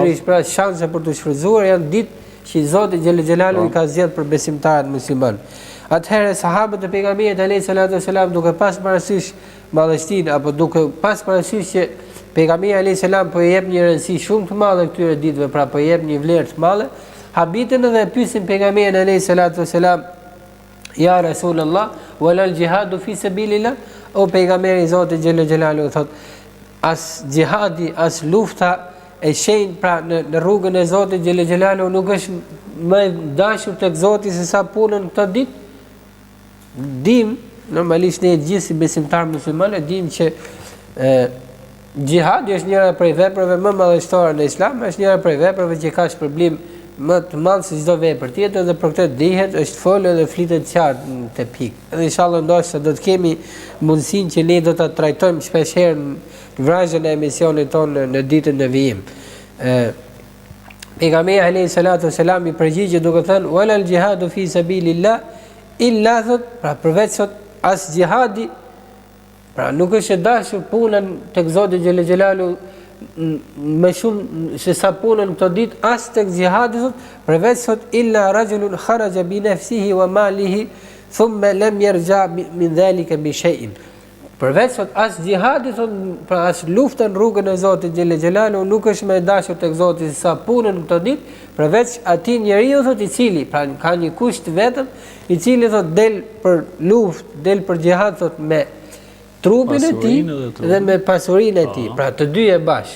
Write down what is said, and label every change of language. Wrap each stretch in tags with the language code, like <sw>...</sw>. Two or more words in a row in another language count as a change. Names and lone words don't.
<sq>pikërisht pra shanse për të shfrytzuar, janë ditë që Zoti</sq> <ar>جل جلاله</ar> <sq>i ka zgjedhur për besimtarët musliman. Atëherë sahabët e pejgamberit</sq> <ar>عليه الصلاة والسلام</ar> <sq>duke pas parasysh madhështinë apo duke pas parasysh që pejgamberi</sq> <ar>عليه السلام</ar> <sq>po i jep një rëndësi shumë të madhe këtyre ditëve, pra po i jep një vlerë të madhe, habitën edhe pyesin pejgamberin</sq> <ar>عليه الصلاة والسلام: "يا رسول الله، ولا الجهاد في سبيل الله?"</ar> <sq>O pejgamberi i Zotit</sq> <ar>جل جلاله</ar> <sq>thot, as jihadi, as lufta e shenjtë pra në rrugën e Zotit</sq> <ar>جل جلاله</ar> <sq>nuk është më dashur tek Zoti se sa punën këtë ditë. Dim, normalisht ne gjithë si besimtar muslimanë dim që jihadi është njëra prej veprave më madhështore në Islam, është njëra prej veprave që ka shpërblim më të madh se çdo vepër tjetër dhe për këtë dihet është folë dhe flitet qartë te pikë. Dhe inshallah ndoshta do të kemi mundësinë që ne do ta trajtojmë shpeshherë në vrazhën e emisionit tonë në ditën e vijim. Pejgamberi</sq> <ar>عليه الصلاة والسلام</ar> <sq>i përgjigjet duke thënë:</sq> <ar>"ولا الجهاد في سبيل الله إلا</ar> <sq>thot", pra përveç thot as jihadi, pra nuk është e dashur punën tek Zoti</sq> <ar>جل جلاله</ar> <sq>më shumë se sa punën këto ditë as tek jihadi thot, përveç thot</sq> <ar>إلا رجل خرج بنفسه وماله ثم لم يرجع من ذلك بشيء.</ar> <sq>Përveç thot as jihadi thot, pra as lufta në rrugën e Zotit</sq> <ar>جل جلاله</ar> <sq>nuk është më e dashur tek Zoti se sa punën këto ditë, përveç atij njeriu thot i cili pra ka një kusht vetëm, i cili thot del për luftë, del për jihad thot me trupin e tij dhe me pasurinë e tij, pra të dy e bashkë.</sq>